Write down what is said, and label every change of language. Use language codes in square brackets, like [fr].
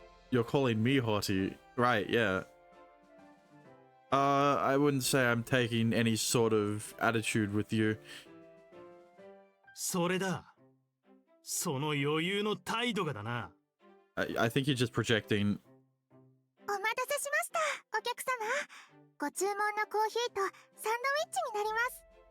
[en] You're calling me haughty, right? Yeah. I wouldn't say I'm taking any sort of attitude with you. [ja] それだ。その余裕の態度がだな。 [en] I think you're just projecting. [ja] お待たせしましたお客様。ご注文のコーヒーとサンドイッチになります。